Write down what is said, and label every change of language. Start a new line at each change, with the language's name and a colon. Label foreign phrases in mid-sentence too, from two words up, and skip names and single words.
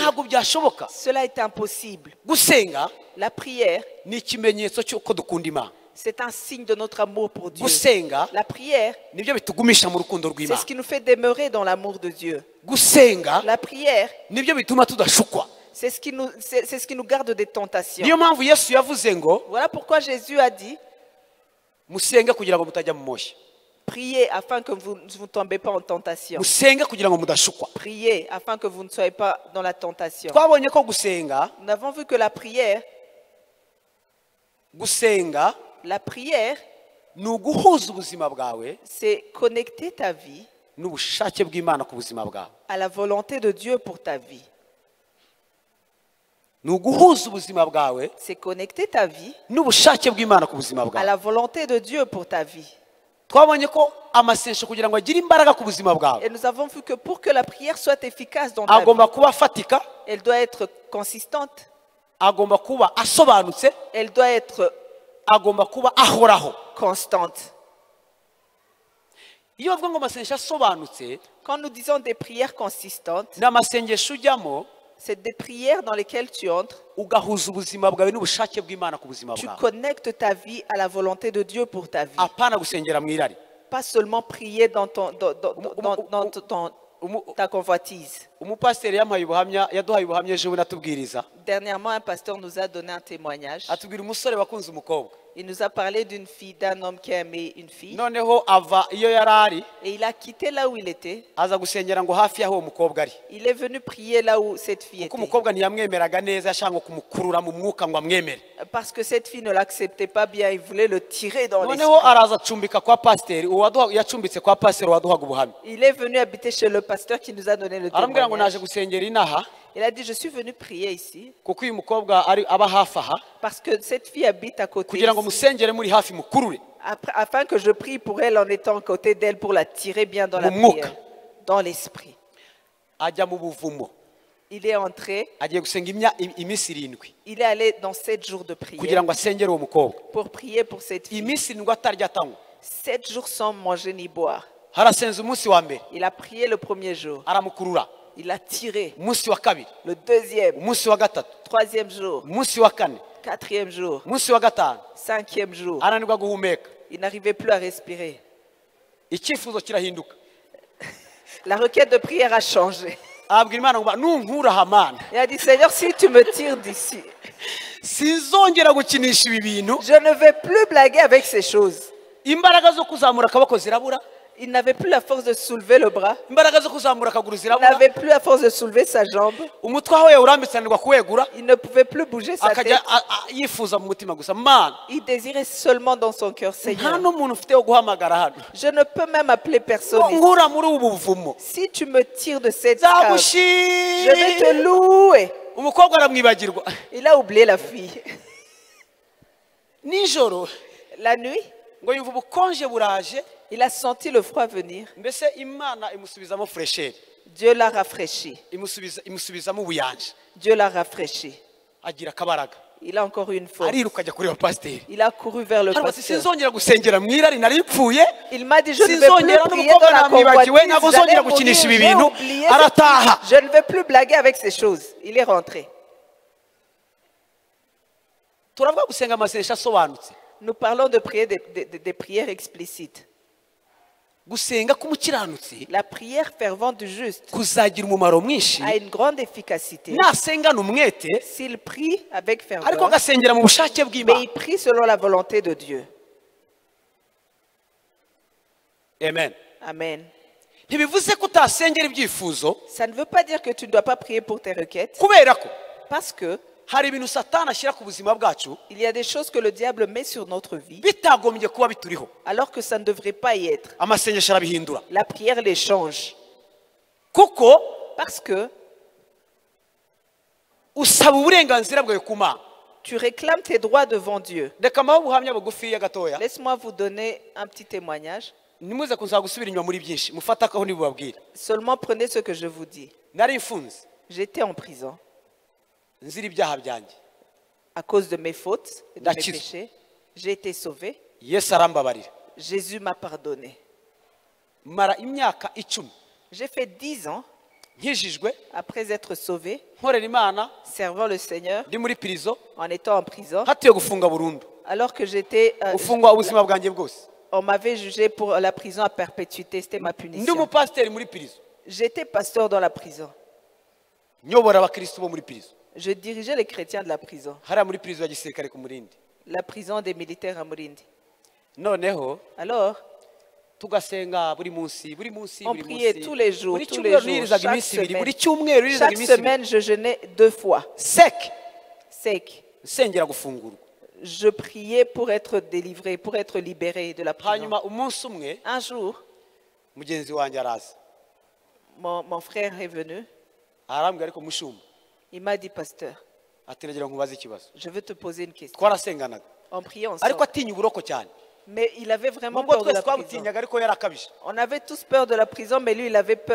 Kinyarwanda: Ntabwo byashoboka.
French: cela est impossible.
Kinyarwanda: Gusenga
French: La prière,
Kinyarwanda: ni ikimenyetso cy'uko dukunda Imana.
French: c'est un signe de notre amour pour Dieu.
Kinyarwanda: Gusenga
French: La prière,
Kinyarwanda: nibyo bitugumisha mu rukundo
French: c'est
Kinyarwanda: rw'Imana.
French: ce qui nous fait demeurer dans l'amour de Dieu.
Kinyarwanda: Gusenga
French: La prière,
Kinyarwanda: nibyo bituma tudashukwa.
French: c'est ce qui nous garde des tentations.
Kinyarwanda: Niyo mpamvu Yesu yavuze ngo
French: Voilà pourquoi Jésus a dit,
Kinyarwanda: musenge kugira ngo mutajya mu moshya.
French: priez afin que vous ne tombez pas en tentation.
Kinyarwanda: Musenge kugira ngo mudashukwa.
French: Priez afin que vous ne soyez pas dans la tentation.
Kinyarwanda: Twabonye ko gusenga
French: Nous avons vu que la prière
Kinyarwanda: ni uguhuza ubuzima bwawe
French: c'est connecter ta vie
Kinyarwanda: n'ubushake bw'Imana ku buzima bwawe.
French: à la volonté de Dieu pour ta vie.
Kinyarwanda: Ni uguhuza ubuzima bwawe
French: C'est connecter ta vie
Kinyarwanda: n'ubushake bw'Imana ku buzima
French: à
Kinyarwanda: bwawe.
French: la volonté de Dieu pour ta vie.
Kinyarwanda: Twabonye ko amasengesho kugira ngo agire imbaraga ku buzima bwawe
French: Et nous avons vu que pour que la prière soit efficace dans ta vie,
Kinyarwanda: agomba kuba afatika,
French: elle doit être consistante,
Kinyarwanda: agomba kuba asobanutse,
French: elle doit être
Kinyarwanda: agomba kuba ahoraho.
French: constante.
Kinyarwanda: Iyo bavuga ngo amasengesho asobanutse,
French: Quand nous disons des prières consistantes,
Kinyarwanda: ni amasengesho ujyamo
French: c'est des prières dans lesquelles tu entres,
Kinyarwanda: ugahuza ubuzima bwawe n'ubushake bw'Imana ku buzima
French: tu
Kinyarwanda: bwawe.
French: connectes ta vie à la volonté de Dieu pour ta vie.
Kinyarwanda: Apana gusengera mu irari.
French: Pas seulement prier dans ta convoitise.
Kinyarwanda: Umupasiteri yaduhaye ubuhamya ejo bundi atubwiriza.
French: Dernièrement, un pasteur nous a donné un témoignage.
Kinyarwanda: Atubwira umusore wakunze umukobwa.
French: Il nous a parlé d'une fille, d'un homme qui a aimé une fille.
Kinyarwanda: Noneho ava iyo yarari
French: Et il a quitté là où il était.
Kinyarwanda: aza gusengera ngo hafi yaho umukobwa ari.
French: Il est venu prier là où cette fille
Kinyarwanda: Kuko
French: était.
Kinyarwanda: umukobwa ntiyamwemeraga neza yashaka kumukurura mu mwuka ngo amwemere.
French: Parce que cette fille ne l'acceptait pas bien. Il voulait le tirer dans
Kinyarwanda: Noneho
French: l'esprit.
Kinyarwanda: araza acumbika kwa pasiteri, yacumbitse kwa pasiteri waduhaga ubuhamya.
French: Il est venu habiter chez le pasteur qui nous a donné le
Kinyarwanda: Arambwira ngo
French: témoignage.
Kinyarwanda: naje gusengera inaha
French: Il a dit, je suis venu prier ici
Kinyarwanda: kuko uyu mukobwa aba hafi aha
French: parce que cette fille habite à côté
Kinyarwanda: kugira ngo
French: ici.
Kinyarwanda: musengere muri hafi mukurure.
French: Afin que je prie pour elle en étant à côté d'elle pour la tirer bien dans la
Kinyarwanda: Mu mwuka.
French: prière, dans l'esprit.
Kinyarwanda: Ajya mu buvumo.
French: Il est entré,
Kinyarwanda: Agiye gusenga iminsi 7.
French: il est allé dans 7 jours de
Kinyarwanda: Kugira
French: prière
Kinyarwanda: ngo asengere uwo mukobwa.
French: pour prier pour cette fille.
Kinyarwanda: Iminsi 7 atarya atanywa.
French: 7 jours sans manger ni boire.
Kinyarwanda: Harasenze umunsi wa mbere.
French: Il a prié le premier jour.
Kinyarwanda: Aramukurura.
French: Il a tiré
Kinyarwanda: Umunsi wa kabiri.
French: le deuxième,
Kinyarwanda: Umunsi wa gatatu.
French: troisième jour,
Kinyarwanda: Umunsi wa kane.
French: quatrième jour,
Kinyarwanda: Umunsi wa gatanu.
French: cinquième jour.
Kinyarwanda: Ananirwa guhumeka.
French: Il n'arrivait plus à respirer.
Kinyarwanda: Icyifuzo kirahinduka.
French: La requête de prière a changé.
Kinyarwanda: Abwira Imana ngo nunkura hamana.
French: Il a dit, Seigneur, si tu me tires d'ici,
Kinyarwanda: Sinzongera gukinisha ibi bintu.
French: je ne vais plus blaguer avec ces choses.
Kinyarwanda: Imbaraga zo kuzamura akaboko zirabura.
French: Il n'avait plus la force de soulever le bras.
Kinyarwanda: Imbaraga zo kuzamura akaguru
French: Il
Kinyarwanda: zirabura.
French: n'avait plus la force de soulever sa jambe.
Kinyarwanda: Umutwe aho yawurambitsanirwa kuwegura.
French: Il ne pouvait plus bouger sa tête.
Kinyarwanda: Akajya yifuza mu mutima gusa. Mana,
French: Il désirait seulement dans son cœur,
Kinyarwanda: nta
French: Seigneur,
Kinyarwanda: n'umuntu ufite wo guhamagara hano.
French: je ne peux même appeler personne ici.
Kinyarwanda: Nkura muri ubu buvumo.
French: Si tu me tires de cette cave, je vais te
Kinyarwanda: Zagushimira.
French: louer.
Kinyarwanda: Umukobwa aramwibagirwa.
French: Il a oublié la fille.
Kinyarwanda: Nijoro
French: La nuit,
Kinyarwanda: ngo yumva ubukonje buraje.
French: il a senti le froid venir.
Kinyarwanda: Mbese Imana imusubizamo fresheri.
French: Dieu l'a rafraîchi.
Kinyarwanda: Imusubizamo ubuyanja.
French: Dieu l'a rafraîchi.
Kinyarwanda: Agira akabaraga.
French: Il a encore une force.
Kinyarwanda: Ariruka ajya kureba pasiteri.
French: Il a couru vers le
Kinyarwanda: Hano ati
French: pasteur.
Kinyarwanda: sinzongera gusengera mu irari nari mpfuye.
French: Il m'a dit, je ne vais plus
Kinyarwanda: Sinzongera
French: prier
Kinyarwanda: n'umukobwa
French: dans la
Kinyarwanda: namwibagiwe ntabwo
French: convoitise.
Kinyarwanda: nzongera
French: J'allais
Kinyarwanda: gukinisha ibi
French: mourir, j'ai
Kinyarwanda: bintu.
French: oublié
Kinyarwanda: Arataha.
French: Je ne vais plus blaguer avec ces choses. Il est rentré.
Kinyarwanda: Turavuga gusenga amasengesho asobanutse.
French: Nous parlons de prier des prières explicites.
Kinyarwanda: Gusenga k'umukiranutsi
French: La prière fervente du juste
Kinyarwanda: kuzagira umumaro mwinshi
French: a une grande efficacité
Kinyarwanda: nasengana umwete
French: s'il prie avec
Kinyarwanda: ariko
French: ferveur,
Kinyarwanda: agasengera mu bushake
French: mais
Kinyarwanda: bw'Imana.
French: il prie selon la volonté de Dieu.
Kinyarwanda: Amen.
French: Amen.
Kinyarwanda: Ntibivuze ko utasengera ibyifuzo
French: Ça ne veut pas dire que tu ne dois pas prier pour tes requêtes,
Kinyarwanda: kubera ko
French: parce que
Kinyarwanda: hari ibintu Satani ashyira ku buzima bwacu
French: il y a des choses que le diable met sur notre vie,
Kinyarwanda: bitagombye kuba bituriho.
French: alors que ça ne devrait pas y être.
Kinyarwanda: Amasengesho arabihindura
French: La prière les change,
Kinyarwanda: kuko
French: parce que
Kinyarwanda: usaba uburenganzira bwawe ku Mana.
French: Tu réclames tes droits devant Dieu.
Kinyarwanda: reka mbaho ubuhamya bugufiya gatoya
French: Laisse-moi vous donner un petit témoignage.
Kinyarwanda: nimuze kuza gusubira inyuma muri byinshi mufate akaho nibubabwira
French: Seulement prenez ce que je vous dis.
Kinyarwanda: nari mfunze
French: J'étais en prison
Kinyarwanda: nzira ibyaha byanjye
French: à cause de mes fautes et de mes D'accord. péchés. J'ai été sauvé.
Kinyarwanda: yesu arambabarira
French: Jésus m'a pardonné.
Kinyarwanda: mara imyaka 10
French: J'ai fait 10 ans
Kinyarwanda: nkijijwe
French: après être sauvé,
Kinyarwanda: nkorera imana
French: servant le Seigneur,
Kinyarwanda: ndi muri prison
French: en étant en prison,
Kinyarwanda: hatuye gufunga burundu
French: alors que j'étais...
Kinyarwanda: ufungwa ubuzima bwanjye bwose
French: on m'avait jugé pour la prison à perpétuité. C'était ma
Kinyarwanda: ndi
French: punition.
Kinyarwanda: umupasiteri muri prison
French: J'étais pasteur dans la prison.
Kinyarwanda: nyobora abakristo bo muri prison
French: Je dirigeais les chrétiens de la prison.
Kinyarwanda: hariya muri prison ya gisirikare ku Murindi
French: La prison des militaires à Murindi.
Kinyarwanda: noneho
French: Alors,
Kinyarwanda: tugasenga buri munsi buri munsi
French: on
Kinyarwanda: buri
French: priait
Kinyarwanda: munsi
French: tous les jours,
Kinyarwanda: buri
French: tous les
Kinyarwanda: cyumweru
French: jours,
Kinyarwanda: nirizaga
French: chaque
Kinyarwanda: iminsi ibiri
French: semaine.
Kinyarwanda: buri cyumweru nirizaga
French: Chaque
Kinyarwanda: iminsi ibiri
French: semaine, je jeûnais 2 fois, sec sec.
Kinyarwanda: nsengera gufungurwa
French: Je priais pour être délivré, pour être libéré de la prison.
Kinyarwanda: hanyuma umunsi umwe
French: Un jour,
Kinyarwanda: mugenzi wanjye araza
French: mon frère est venu.
Kinyarwanda: arambwira ariko mushumba
French: Il m'a dit, pasteur,
Kinyarwanda: ati nagira ngo nkubaze ikibazo
French: je veux te poser une question.
Kinyarwanda: twarasenganaga
French: En priant
Kinyarwanda: ariko
French: ensemble.
Kinyarwanda: atinya uburoko cyane
French: Mais il avait vraiment
Kinyarwanda: nubwo
French: peur de
Kinyarwanda: twese
French: la prison.
Kinyarwanda: twabutinyaga ariko yarakabije
French: On avait tous peur de la prison, mais lui, il avait peur.